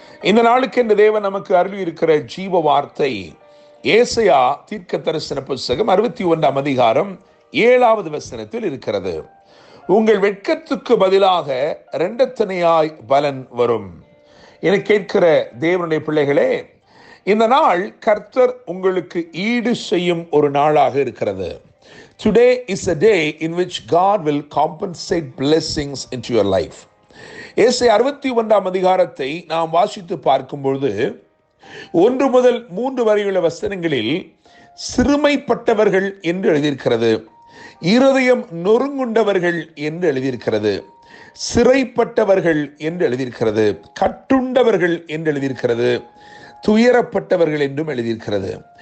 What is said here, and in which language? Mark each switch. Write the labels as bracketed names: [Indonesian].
[Tamil] இந்த நாளுக்கு என்று தேவன் நமக்கு அருளி இருக்கிற ஜீவ வார்த்தை ஏசாயா தீர்க்க தரிசன புத்தகம் 61 அதிகாரம் 7வது வசனத்தில் இருக்கிறது. உங்கள் வெட்கத்துக்கு பதிலாக இரண்டத்தனையாய் பலன் வரும். என கேட்கிற தேவனுடைய பிள்ளைகளே, இந்த நாள் கர்த்தர் உங்களுக்கு ஈடு செய்யும் ஒரு நாளாக இருக்கிறது. [English] Today is a day in which God will compensate blessings into your life. [Tamil] ஏசாயா 61 அதிகாரத்தை நாம் வாசித்து பார்க்கும்பொழுது 1 முதல் 3 வரையுள்ள வசனங்களில் சிறுமைப்பட்டவர்கள் என்று எழுதியிருக்கிறது, இருதயம் நொறுங்குண்டவர்கள் என்று எழுதியிருக்கிறது, சிறைப்பட்டவர்கள் என்று எழுதியிருக்கிறது, கட்டுண்டவர்கள் என்று எழுதியிருக்கிறது, துயரப்பட்டவர்கள் என்றும் எழுதியிருக்கிறது.